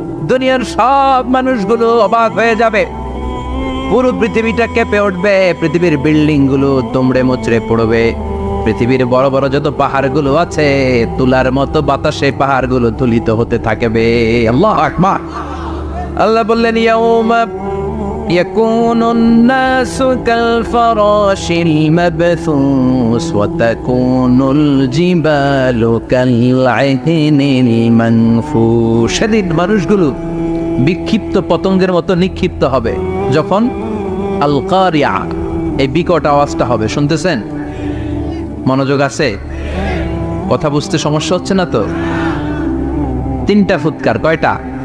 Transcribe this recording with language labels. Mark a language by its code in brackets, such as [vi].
[bn] দুনিয়ার সব মানুষগুলো অবাক হয়ে যাবে। পুরো পৃথিবীটা কেঁপে উঠবে। পৃথিবীর বিল্ডিং গুলো দুমড়ে মুচড়ে পড়বে। পৃথিবীর বড় বড় যত পাহাড়গুলো আছে তুলার মতো বাতাসে পাহাড়গুলো তুলিত হতে থাকবে। আল্লাহু আকবার। আল্লাহ বললেন ইয়াউমা [ar] يكون الناس كالفراش المبثوث وتكون الجبال كالعهن المنفوش। [bn] সেদিন মানুষগুলো বিক্ষিপ্ত পতঙ্গের মতো নিক্ষিপ্ত হবে যখন আল কারিয়া এই বিকট আওয়াজটা হবে। শুনতেছেন? মনোযোগ আছে? কথা বুঝতে সমস্যা হচ্ছে না তো? তিনটা ফুৎকার। কয়টা?